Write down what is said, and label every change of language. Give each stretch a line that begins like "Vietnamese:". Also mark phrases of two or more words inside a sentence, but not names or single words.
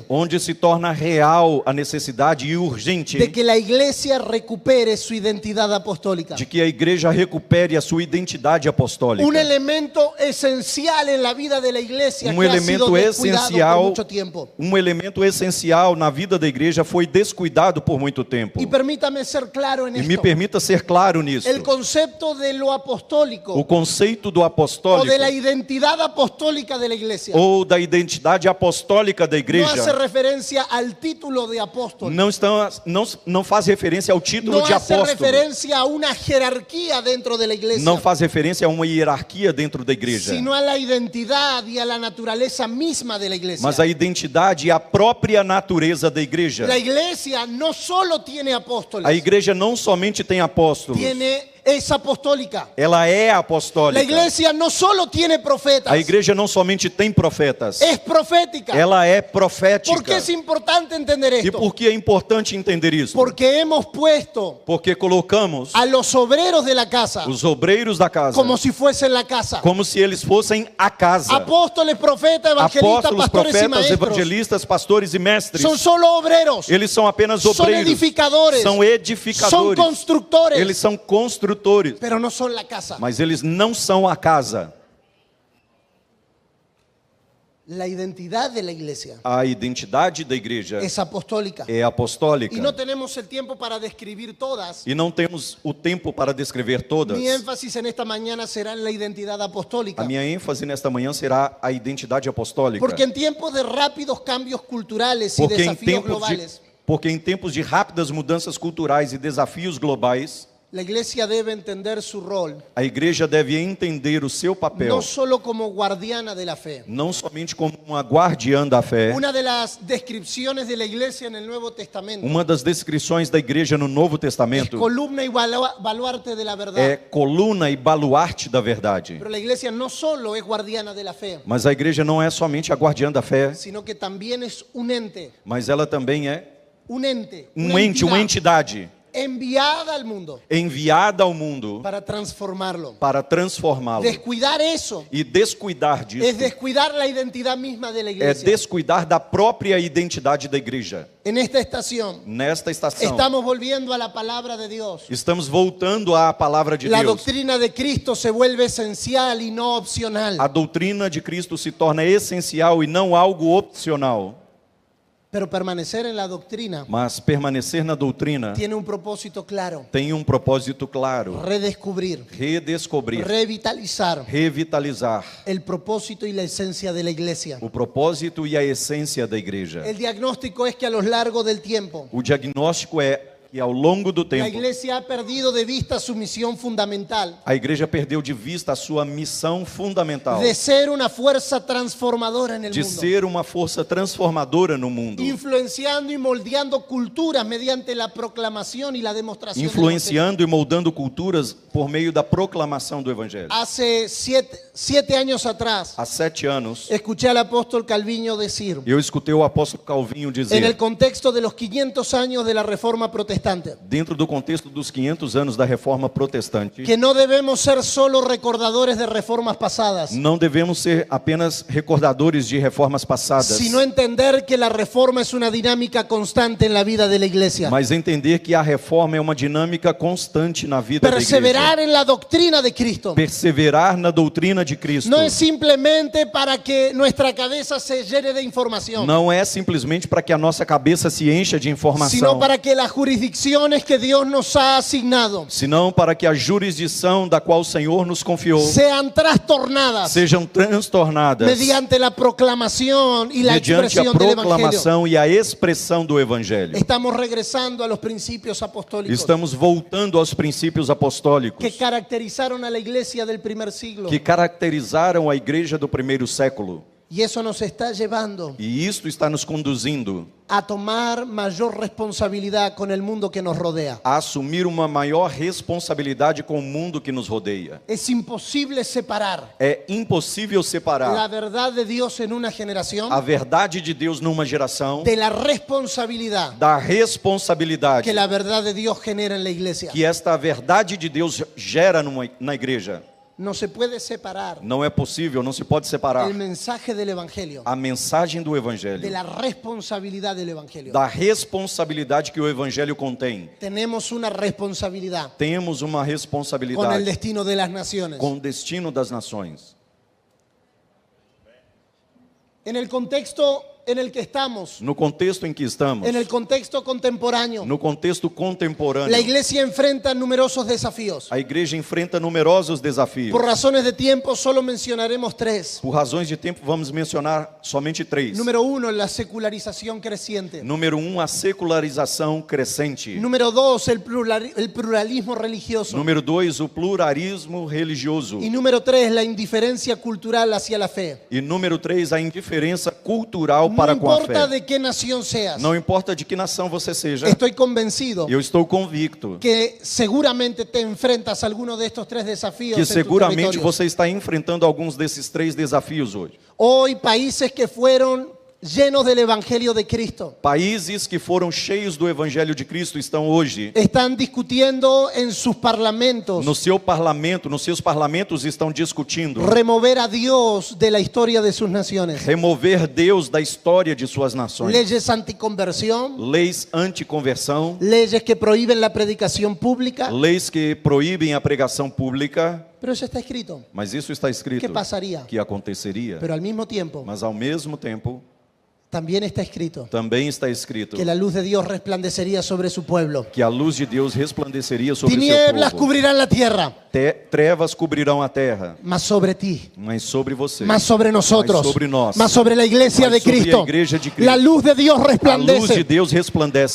Portuguese: onde se torna real a necessidade urgente
Spanish: de que la iglesia recupere su identidad apostólica.
Portuguese: de que a igreja recupere a sua identidade apostólica.
Spanish: Un elemento esencial en la vida de la iglesia que ha sido
Portuguese: elemento
Spanish: descuidado
Portuguese: essencial,
Spanish: por mucho tiempo.
Portuguese: elemento essencial na vida da igreja foi descuidado por muito tempo.
Spanish: Y permítame ser claro en
Portuguese: E me
Spanish: esto.
Portuguese: permita ser claro nisso.
Spanish: El concepto de lo apostólico
Portuguese: O conceito do o apostólico
Spanish: de la identidad apostólica de la iglesia
Portuguese: ou da identidade apostólica da
Spanish: no hace
Portuguese: igreja
Spanish: referencia al título de apóstol.
Portuguese: não faz referência ao título
Spanish: No
Portuguese: de
Spanish: hace
Portuguese: apóstolo.
Spanish: referencia a una jerarquía dentro de la iglesia,
Portuguese: Não faz referência a uma hierarquia dentro da igreja.
Spanish: sino a la identidad y a la naturaleza misma de la iglesia.
Portuguese: Mas a identidade e a própria natureza da igreja.
Spanish: La iglesia no solo tiene apóstoles,
Portuguese: A igreja não somente tem apóstolos,
Spanish: es apostólica.
Portuguese: ela é
Spanish: La
Portuguese: apostólica.
Spanish: iglesia no solo tiene profetas,
Portuguese: A igreja não somente tem profetas,
Spanish: es profética.
Portuguese: ela é
Spanish: ¿Por
Portuguese: profética.
Spanish: qué es importante entender
Portuguese: E
Spanish: esto?
Portuguese: por que é importante entender isso?
Spanish: Porque hemos puesto
Portuguese: Porque colocamos
Spanish: a los obreros de la casa
Portuguese: os obreiros da casa
Spanish: como si fuesen la casa.
Portuguese: como se eles fossem a casa.
Spanish: Apóstoles, profetas, evangelistas,
Portuguese: Apóstolos,
Spanish: pastores y
Portuguese: profetas,
Spanish: maestros
Portuguese: evangelistas, pastores e mestres.
Spanish: son solo obreros,
Portuguese: Eles são apenas
Spanish: son
Portuguese: obreiros.
Spanish: edificadores,
Portuguese: São
Spanish: son
Portuguese: edificadores.
Spanish: constructores,
Portuguese: Eles são construtores.
Spanish: pero no son la casa.
Portuguese: Mas eles não são a casa.
Spanish: La identidad de la iglesia
Portuguese: A identidade da igreja
Spanish: es apostólica.
Portuguese: é apostólica.
Spanish: Y no tenemos el tiempo para describir todas.
Portuguese: E não temos o tempo para descrever todas.
Spanish: Mi énfasis en esta mañana será en la identidad apostólica.
Portuguese: A minha ênfase nesta manhã será a identidade apostólica.
Spanish: Porque en tiempos de rápidos cambios culturales y desafíos globales,
Portuguese: Porque em tempos de rápidas mudanças culturais e desafios globais,
Spanish: la iglesia debe entender su rol,
Portuguese: a igreja deve entender o seu papel,
Spanish: no solo como guardiana de la fe.
Portuguese: não somente como uma guardiã da fé.
Spanish: Una de las descripciones de la iglesia en el Nuevo Testamento
Portuguese: Uma das descrições da igreja no Novo
Spanish: es
Portuguese: Testamento
Spanish: columna y baluarte de la verdad.
Portuguese: é coluna e baluarte da verdade.
Spanish: Pero la iglesia no solo es guardiana de la fe,
Portuguese: Mas a igreja não é somente a guardiã da fé,
Spanish: sino que también es un ente,
Portuguese: mas ela também é
Spanish: una
Portuguese: uma entidade
Spanish: enviada al mundo
Portuguese: enviada ao mundo
Spanish: para transformarlo.
Portuguese: para transformá-lo.
Spanish: Descuidar eso
Portuguese: E descuidar disso
Spanish: es descuidar la identidad misma de la
Portuguese: é
Spanish: iglesia.
Portuguese: descuidar da própria identidade da igreja.
Spanish: En esta estación
Portuguese: Nesta estação,
Spanish: estamos volviendo a la palabra de Dios.
Portuguese: estamos voltando à palavra de
Spanish: La
Portuguese: Deus.
Spanish: doctrina de Cristo se vuelve esencial y no opcional.
Portuguese: A doutrina de Cristo se torna essencial e não algo opcional.
Spanish: Pero permanecer en la doctrina
Portuguese: Mas permanecer na doutrina
Spanish: tiene un propósito claro:
Portuguese: tem um propósito claro:
Spanish: redescubrir,
Portuguese: redescobrir,
Spanish: revitalizar
Portuguese: revitalizar
Spanish: el propósito y la esencia de la iglesia.
Portuguese: o propósito e a essência da igreja.
Spanish: El diagnóstico es que a lo largo del tiempo
Portuguese: O diagnóstico é que ao longo do
Spanish: la
Portuguese: tempo
Spanish: iglesia ha perdido de vista su misión fundamental
Portuguese: a igreja perdeu de vista a sua missão fundamental
Spanish: de ser una fuerza transformadora en el
Portuguese: de
Spanish: mundo,
Portuguese: ser uma força transformadora no mundo,
Spanish: influenciando y moldeando culturas mediante la proclamación y la demostración del
Portuguese: influenciando e moldando culturas por meio da proclamação do evangelho.
Spanish: evangelio. Hace siete años atrás
Portuguese: Há 7 anos
Spanish: escuché al apóstol Calviño decir,
Portuguese: eu escutei o apóstolo Calvinho
Spanish: en
Portuguese: dizer,
Spanish: el contexto de los 500 años de la Reforma Protestante, protestante.
Portuguese: dentro do contexto dos 500 anos da Reforma Protestante,
Spanish: Que no debemos ser solo recordadores de reformas pasadas,
Portuguese: não devemos ser apenas recordadores de reformas passadas,
Spanish: sino entender que la reforma es una dinámica constante en la vida de la iglesia.
Portuguese: mas entender que a reforma é uma dinâmica constante na vida da igreja.
Spanish: Perseverar en la doctrina de Cristo.
Portuguese: Perseverar na doutrina de Cristo.
Spanish: No es simplemente para que nuestra cabeza se llene de información,
Portuguese: Não é simplesmente para que a nossa cabeça se encha de informação,
Spanish: sino para que las jurisdicciones que Dios nos ha asignado
Portuguese: senão para que a jurisdição da qual o Senhor nos confiou
Spanish: sean trastornadas
Portuguese: sejam transtornadas
Spanish: mediante la proclamación y la
Portuguese: mediante a
Spanish: expresión del Evangelio.
Portuguese: proclamação e a expressão do Evangelho.
Spanish: Estamos regresando a los principios apostólicos
Portuguese: Estamos voltando aos princípios apostólicos
Spanish: que caracterizaron a la iglesia del primer siglo.
Portuguese: que caracterizaram a igreja do primeiro século.
Spanish: Y eso nos está llevando
Portuguese: E isto está nos conduzindo
Spanish: a tomar mayor responsabilidad con el mundo que nos rodea.
Portuguese: a assumir uma maior responsabilidade com o mundo que nos rodeia.
Spanish: Es imposible separar
Portuguese: É impossível
Spanish: la
Portuguese: separar
Spanish: verdad de Dios en una generación
Portuguese: a verdade de Deus numa geração
Spanish: de la responsabilidad
Portuguese: da responsabilidade
Spanish: que la verdad de Dios genera en la iglesia.
Portuguese: que esta verdade de Deus gera na igreja.
Spanish: No se puede separar
Portuguese: Não é possível, não se pode separar
Spanish: el mensaje del Evangelio
Portuguese: a mensagem do
Spanish: de
Portuguese: Evangelho
Spanish: la responsabilidad del Evangelio.
Portuguese: da responsabilidade que o Evangelho contém.
Spanish: Tenemos una responsabilidad
Portuguese: Temos uma
Spanish: con el
Portuguese: responsabilidade
Spanish: destino de las naciones.
Portuguese: com o destino das nações.
Spanish: En el contexto en el que estamos,
Portuguese: No contexto em que estamos,
Spanish: en el contexto contemporáneo,
Portuguese: no contexto contemporâneo,
Spanish: la iglesia enfrenta numerosos desafíos.
Portuguese: a igreja enfrenta numerosos desafios.
Spanish: Por razones de tiempo, solo mencionaremos tres.
Portuguese: Por razões de tempo, vamos mencionar somente três.
Spanish: Número uno, la secularización creciente.
Portuguese: Número 1, a secularização crescente.
Spanish: Número dos, el pluralismo religioso.
Portuguese: Número 2, o pluralismo religioso.
Spanish: Y número tres, la indiferencia cultural hacia la fe.
Portuguese: E número 3, a indiferença cultural
Spanish: No
Portuguese: para com a
Spanish: importa
Portuguese: fé.
Spanish: de qué nación seas,
Portuguese: Não importa de que nação você seja,
Spanish: estoy convencido
Portuguese: eu estou convicto
Spanish: que seguramente te enfrentas a alguno de estos tres desafíos
Portuguese: que
Spanish: en tus
Portuguese: seguramente
Spanish: territorios.
Portuguese: você está enfrentando alguns desses 3 desafios hoje.
Spanish: Hoy países que fueron llenos del Evangelio de Cristo
Portuguese: Países que foram cheios do Evangelho de Cristo estão hoje
Spanish: están discutiendo en sus parlamentos
Portuguese: no seu parlamento, nos seus parlamentos estão discutindo
Spanish: remover a Dios de la historia de sus naciones.
Portuguese: remover Deus da história de suas nações.
Spanish: Leyes anticonversión,
Portuguese: Leis anticonversão,
Spanish: leyes que prohíben la predicación pública.
Portuguese: leis que proíbem a pregação pública,
Spanish: Pero eso está escrito.
Portuguese: mas isso está escrito
Spanish: ¿Qué pasaría?
Portuguese: que aconteceria.
Spanish: Pero al mismo tiempo,
Portuguese: Mas ao mesmo tempo,
Spanish: también está escrito
Portuguese: também está escrito
Spanish: que la luz de Dios resplandecería sobre su pueblo.
Portuguese: que a luz de Deus resplandeceria sobre o
Spanish: Tinieblas
Portuguese: seu povo.
Spanish: cubrirán la tierra,
Portuguese: Trevas cobrirão a terra,
Spanish: mas sobre ti,
Portuguese: mas sobre você,
Spanish: más sobre nosotros,
Portuguese: mas sobre nós,
Spanish: más sobre la iglesia
Portuguese: mas
Spanish: de
Portuguese: sobre
Spanish: Cristo.
Portuguese: a igreja de Cristo.
Spanish: La luz de Dios
Portuguese: a luz de
Spanish: resplandece,
Portuguese: Deus resplandece.